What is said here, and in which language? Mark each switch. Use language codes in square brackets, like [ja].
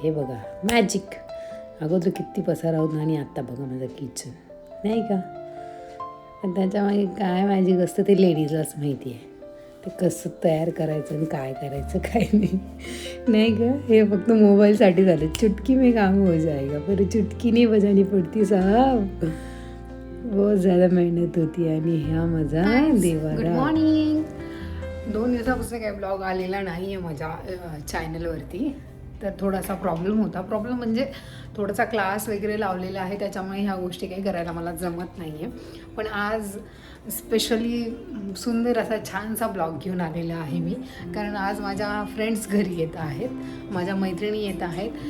[mr] हे बघा मॅजिक. अगोदर किती पसारा होता आणि आत्ता बघा माझं किचन, नाही का. त्याच्यामागे काय मॅजिक असतं ते लेडीजलाच माहिती आहे, ते कसं तयार करायचं आणि काय करायचं काय नाही का. हे फक्त मोबाईलसाठी झाले. [hi] चुटकी में काम हो जाएगा, पर चुटकी नहीं बजानी पडती साहब, बहुत ज़्यादा मेहनत होती. [mr] आणि ह्या माझा देवारा. [en] Good morning. [mr] 2 दिवसापासून काही ब्लॉग आलेला नाही आहे माझ्या चॅनलवरती. तर थोडासा प्रॉब्लेम म्हणजे थोडासा क्लास वगैरे लावलेला आहे, त्याच्यामुळे ह्या गोष्टी काही करायला मला जमत नाही आहे. पण आज स्पेशली सुंदर असा छानसा ब्लॉग घेऊन आलेला आहे मी, कारण आज माझ्या फ्रेंड्स घरी येत आहेत, माझ्या मैत्रिणी येत आहेत.